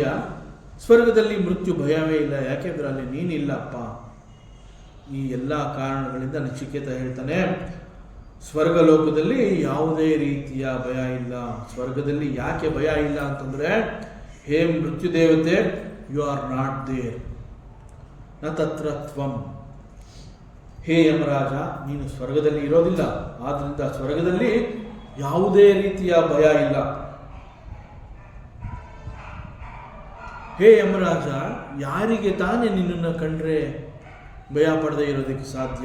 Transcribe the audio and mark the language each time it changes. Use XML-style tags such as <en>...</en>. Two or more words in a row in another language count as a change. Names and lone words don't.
<kn>ಸ್ವರ್ಗದಲ್ಲಿ ಮೃತ್ಯು ಭಯವೇ ಇಲ್ಲ, ಯಾಕೆಂದ್ರೆ ಅಲ್ಲಿ ನೀನಿಲ್ಲಪ್ಪ. ಈ ಎಲ್ಲ ಕಾರಣಗಳಿಂದ ನಚಿಕೇತ ಹೇಳ್ತಾನೆ, ಸ್ವರ್ಗಲೋಕದಲ್ಲಿ ಯಾವುದೇ ರೀತಿಯ ಭಯ ಇಲ್ಲ. ಸ್ವರ್ಗದಲ್ಲಿ ಯಾಕೆ ಭಯ ಇಲ್ಲ ಅಂತಂದರೆ, ಹೇ ಮೃತ್ಯು ದೇವತೆ,</kn> <en>you are not there</en> <sa>ನ ತತ್ರ ತ್ವಂ.</sa> <kn>ಹೇ ಯಮರಾಜ, ನೀನು ಸ್ವರ್ಗದಲ್ಲಿ ಇರೋದಿಲ್ಲ, ಆದ್ರಿಂದ ಸ್ವರ್ಗದಲ್ಲಿ ಯಾವುದೇ ರೀತಿಯ ಭಯ ಇಲ್ಲ. ಹೇ ಯಮರಾಜ, ಯಾರಿಗೆ ತಾನೇ ನಿನ್ನನ್ನು ಕಂಡ್ರೆ ಭಯ ಪಡದೆ ಇರೋದಕ್ಕೆ ಸಾಧ್ಯ?</kn>